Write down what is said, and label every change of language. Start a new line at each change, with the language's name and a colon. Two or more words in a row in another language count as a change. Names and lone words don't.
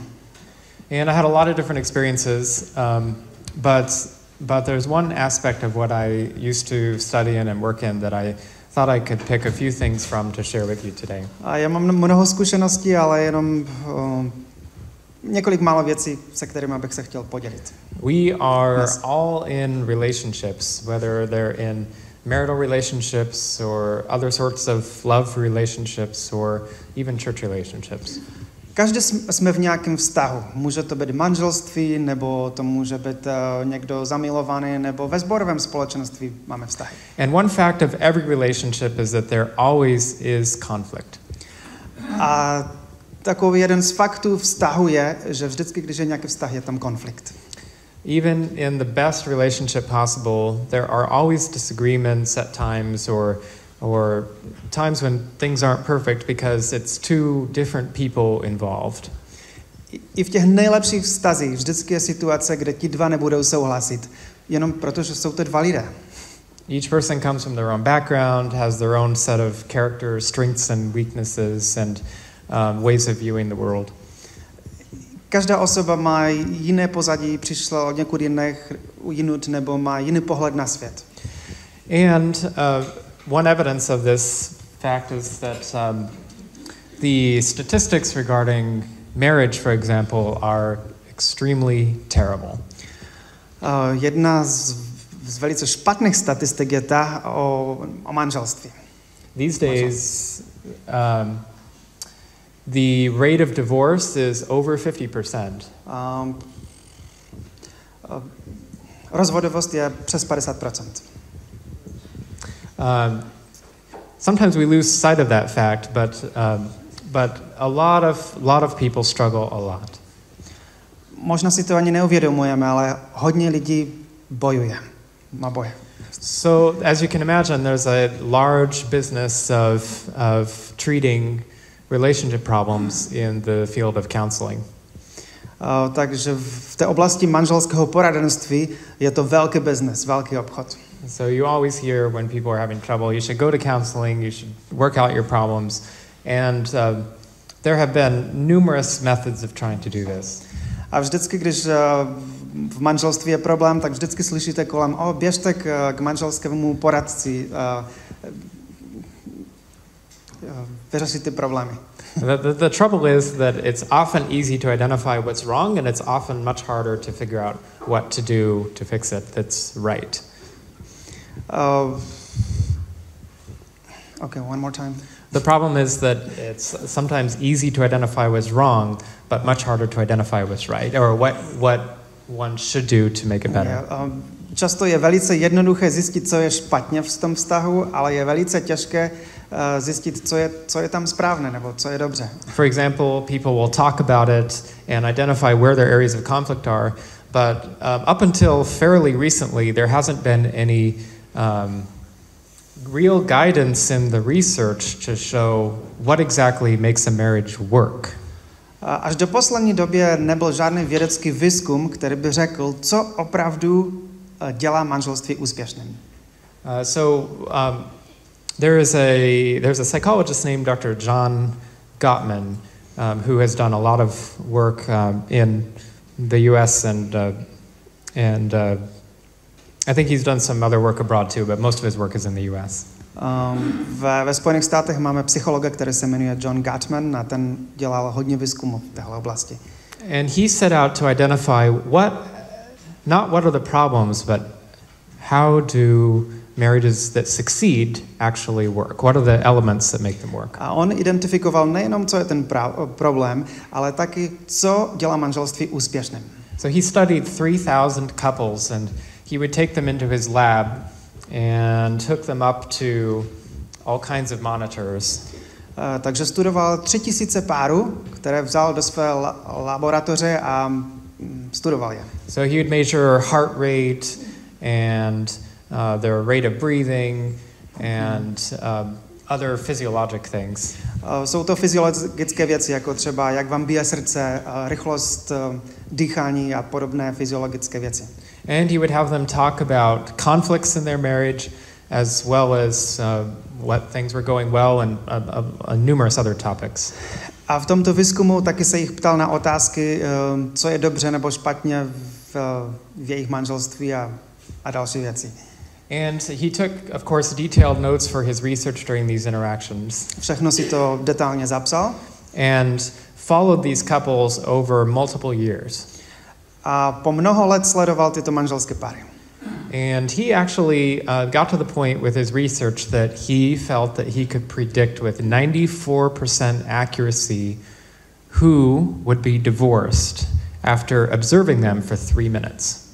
English: And I had a lot of different experiences, but there's one aspect of what I used to study in and work in that I thought I could pick a few things from to share with you today.
Czech: A já mám mnoho zkušeností, ale jenom několik málo věcí, se kterými bych se chtěl podělit.
English: We are all in relationships, whether they're in marital relationships or other sorts of love relationships or even church relationships.
Czech: Každý jsme v nějakém vztahu. Může to být manželství, nebo to může být někdo zamilovaný, nebo ve sborovém společenství máme vztahy.
English: And one fact of every relationship is that there always is conflict.
Czech: A takový jeden z faktů vztahu je, že vždycky, když je nějaký vztah, je tam konflikt.
English: Even in the best relationship possible, there are always disagreements at times or times when things aren't perfect because it's 2 different people involved.
Czech: i v těch nejlepších vztazích vždycky je situace, kde ti dva nebudou souhlasit, jenom protože jsou to dva lidé.
English: Each person comes from their own background, has their own set of character, strengths and weaknesses and ways of viewing the world.
Czech: Každá osoba má jiné pozadí, přišla od někud jinut nebo má jiný pohled na svět.
English: And one evidence of this fact is that the statistics regarding marriage, for example, are extremely terrible.
Czech: Jedna z velice špatných statistik je ta o manželství.
English: These days, the rate of divorce is over 50%.
Czech: Rozvodovost je přes 50%.
English: Sometimes we lose sight of that fact, but a lot of people struggle a lot.
Czech: Možná si to ani neuvědomujeme, ale hodně lidí bojuje. Má boje.
English: So, as you can imagine, there's a large business of treating relationship problems in the field of counseling.
Czech: Takže v té oblasti manželského poradenství je to velký business, velký obchod.
English: So you always hear when people are having trouble, you should go to counseling, you should work out your problems, and there have been numerous methods of trying to do this.
Czech: A vždycky, když v manželství je problém, tak vždycky slyšíte kolem, běžte k manželskému poradci, vyřešit ty problémy.
English: The trouble is that it's often easy to identify what's wrong, and it's often much harder to figure out what to do to fix it that's right. Okay, one more time. The problem is that it's sometimes easy to identify what's wrong, but much harder to identify what's right, or what one should do to make it better.
Czech: Často je velice jednoduché zjistit, co je špatně v tom vztahu, ale je velice těžké zjistit, co je tam správné, nebo co je dobře.
English: For example, people will talk about it and identify where their areas of conflict are, but up until fairly recently, there hasn't been any real guidance in the research to show what exactly makes a marriage work.
Czech: Až do poslední době nebyl žádný vědecký výzkum, který by řekl, co opravdu dělá manželství úspěšným.
English: There's a psychologist named Dr. John Gottman who has done a lot of work in the U.S. and I think he's done some other work abroad too, but most of his work is in the U.S.
Czech: Ve Spojených státech máme psychologa, který se jmenuje John Gottman a ten dělal hodně výzkumu v téhle oblasti.
English: And he set out to identify not what are the problems, but how do marriages that succeed actually work? What are the elements that make them work?
Czech: A on identifikoval nejenom, co je ten problém, ale taky, co dělá manželství úspěšným.
English: So he studied 3,000 couples and he would take them into his lab and hook them up to all kinds of monitors.
Czech: Takže studoval 3,000 párů, které vzal do své laboratoře a studoval je.
English: So he would measure heart rate and their rate of breathing and other physiologic things.
Czech: Jsou to fyziologické věci, jako třeba jak vám bije srdce, rychlost dýchání a podobné fyziologické věci.
English: And he would have them talk about conflicts in their marriage as well as what things were going well and numerous other topics.
Czech: A v tomto výzkumu taky se jich ptal na otázky, co je dobře nebo špatně v jejich manželství a další věci.
English: And he took, of course, detailed notes for his research during these interactions.
Czech: Všechno si to detailně zapsal.
English: And followed these couples over multiple years.
Czech: A po mnoho let sledoval tyto manželské páry.
English: And he actually got to the point with his research that he felt that he could predict with 94% accuracy who would be divorced after observing them for 3 minutes.